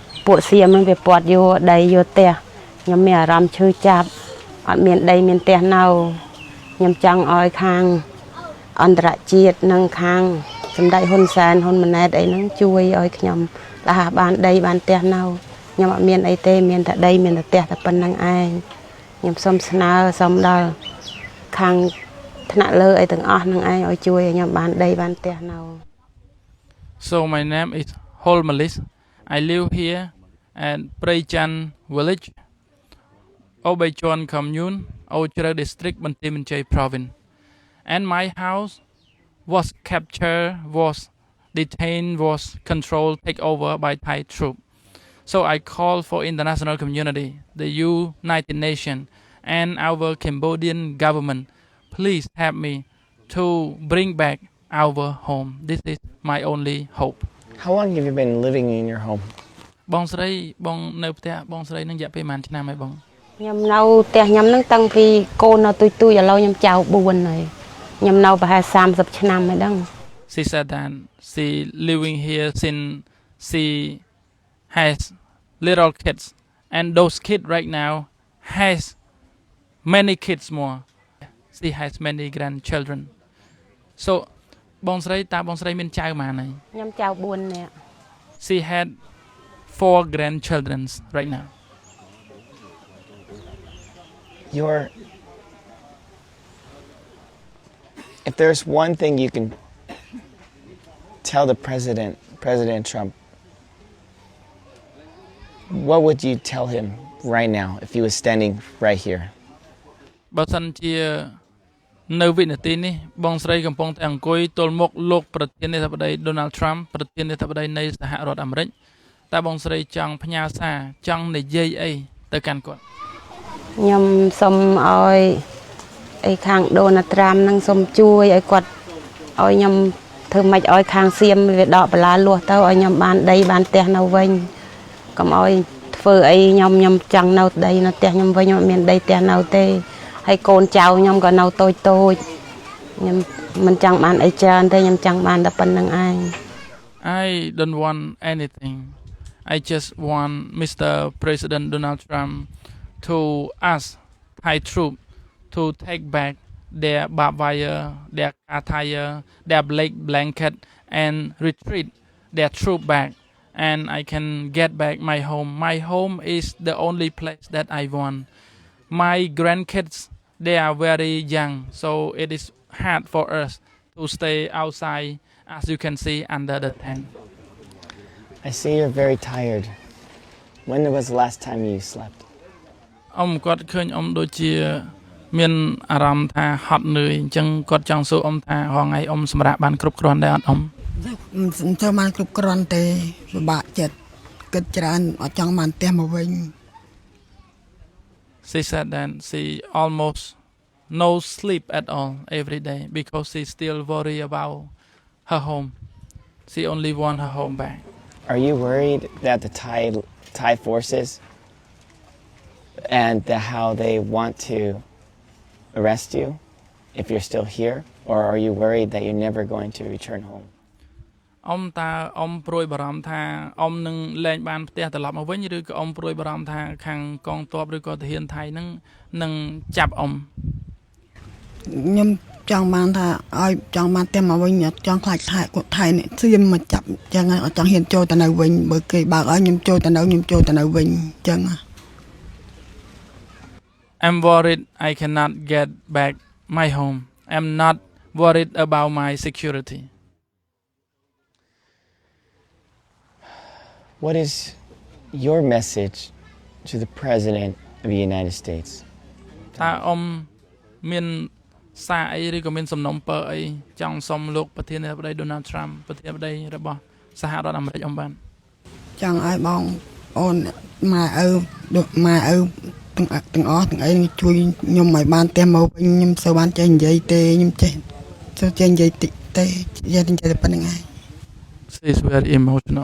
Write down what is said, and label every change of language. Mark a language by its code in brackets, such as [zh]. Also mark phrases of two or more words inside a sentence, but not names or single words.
[km] ពួកសៀមនឹងវាពាត់យកដីយកផ្ទះខ្ញុំមានអារម្មណ៍ឈឺចាប់អត់មានដីមានផ្ទះនៅខ្ញុំចង់ឲ្យខាងអន្តរជាតិនិងខាងសម្ដេចហ៊ុនសែនហ៊ុនម៉ាណែតអីហ្នឹងជួយឲ្យខ្ញុំថាបានដីបានផ្ទះនៅខ្ញុំអត់មានអីទេមានតែដីមានតែផ្ទះតែប៉ុណ្្នឹងឯងខ្ញុំសូមស្នើសូមដល់ខាងថ្នាក់លើអីទាំងអស់ហ្នឹងឯងឲ្យជួយឲ្យខ្ញុំបានដីបានផ្ទះនៅ [en] So my name is Holmalis. I live here at Praychan village, Obeichon commune, Ochre district, Banteay Meanchey province. And my house was captured, was detained, was controlled, taken over by Thai troops. So I call for international community, the United Nations, and our Cambodian government. Please help me to bring back our home. This is my only hope. How long have you been living in your home? [km] បងស្រីបងនៅផ្ទះបងស្រីនឹងរយៈពេលប៉ុន្មានឆ្នាំហើយបង ខ្ញុំនៅផ្ទះខ្ញុំហ្នឹងតាំងពីកូននៅទុយទុយឥឡូវខ្ញុំចៅ4ហើយខ្ញុំនៅប្រហែល30ឆ្នាំហើយដឹង [en] She said that she living here since she has little kids and those kids right now has many kids more. She has many grandchildren. [km] So បងស្រីតើបងស្រីមានចៅប៉ុន្មានហើយ ខ្ញុំចៅ4នាក់ [en] She had 4 grandchildren right now. If there's one thing you can tell the President Trump, what would you tell him right now if he was standing right here? [km] បើសិនជានៅវិនាទីនេះបងស្រីកំពុងតែអង្គុយទល់មុខលោកប្រធានាធិបតី Donald Trump ប្រធានាធិបតីនៃសហរដ្ឋអាមេរិកតើបងស្រីចង់ផ្ញើសារចង់និយាយអីទៅកាន់គាត់ ខ្ញុំសូមឲ្យអីខាង Donald Trump នឹងសូមជួយឲ្យគាត់ឲ្យខ្ញុំធ្វើម៉េចឲ្យខាងសៀមវាដកបន្លាលួសទៅឲ្យខ្ញុំបានដីបានផ្ទះនៅវិញកុំឲ្យធ្វើអីខ្ញុំចង់នៅដីនៅផ្ទះខ្ញុំវិញខ្ញុំអត់មានដីផ្ទះនៅទេហើយកូនចៅខ្ញុំក៏នៅតូចខ្ញុំមិនចង់បានអីច្រើនទេខ្ញុំចង់បានតែប៉ុណ្្នឹងឯង [en] I don't want anything. I just want Mr. President Donald Trump to ask Thai troops to take back their barbed wire, their attire, their blanket, and retreat their troop back. And I can get back my home. My home is the only place that I want. My grandkids, they are very young, so it is hard for us to stay outside, as you can see, under the tent. I see you're very tired. When was the last time you slept? [km] គាត់ឃើញដូចជាមានអារម្មណ៍ថាហត់នឿយអញ្ចឹងគាត់ចង់សួរថារងថ្ងៃសម្រាប់បានគ្រប់គ្រាន់ដែរអត់មិនទៅបានគ្រប់គ្រាន់ទេពិបាកចិត្តគិតច្រើនអត់ចង់បានផ្ទះមកវិញ [en] She said that she almost no sleep at all every day because she still worry about her home. She only want her home back. Are you worried that the Thai forces and how they want to arrest you if you're still here, or are you worried that you're never going to return home? [km] តើព្រួយបារម្ភថានឹងលែងបានផ្ទះត្រឡប់មកវិញឬក៏ព្រួយបារម្ភថាខាងកងទ័ពឬក៏ទាហានថៃនឹងចាប់ខ្ញុំចង់បានថាឲ្យចង់បានផ្ទះមកវិញចង់ខ្លាចគាត់ថៃនេះសៀមមកចាប់អញ្ចឹងអត់ចង់ហ៊ានចូលទៅនៅវិញបើគេបើកឲ្យខ្ញុំចូលទៅនៅវិញអញ្ចឹង [en] I'm worried I cannot get back my home. I'm not worried about my security. What is your message to the President of the United States? [km] តើមានសារអីឬក៏មានសំណុំពរអីចង់សុំលោកប្រធានាធិបតី Donald Trump ប្រធានាធិបតីរបស់សហរដ្ឋអាមេរិកបានចង់ឲ្យបងអូនម៉ែឪទាំងអស់ទាំងអីជួយខ្ញុំឲ្យបានផ្ទះមកវិញខ្ញុំសូវបានចេះនិយាយទេខ្ញុំចេះនិយាយតិចទេនិយាយតែប៉ុណ្្នឹងឯង [en] She is very emotional.